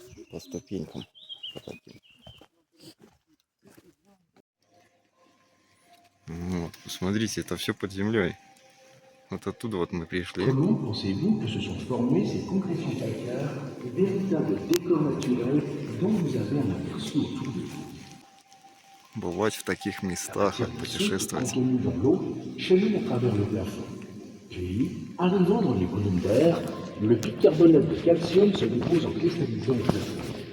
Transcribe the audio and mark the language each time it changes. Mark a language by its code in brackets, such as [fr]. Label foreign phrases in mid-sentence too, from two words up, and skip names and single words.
[ru] по ступенькам. По таким. Вот, посмотрите, это все под землей. Вот оттуда вот мы пришли. [fr] Comment pensez-vous que se sont formées ces concrétions calcaires, véritables décors naturels dont vous avez un aperçu autour de vous? [ru] Бывать в таких местах, путешествовать. [fr] Contenus dans l'eau cheminent à travers le plafond. Puis, arrivant dans les colonnes d'air, le bicarbonate de calcium se dépose en cristallisant au plafond.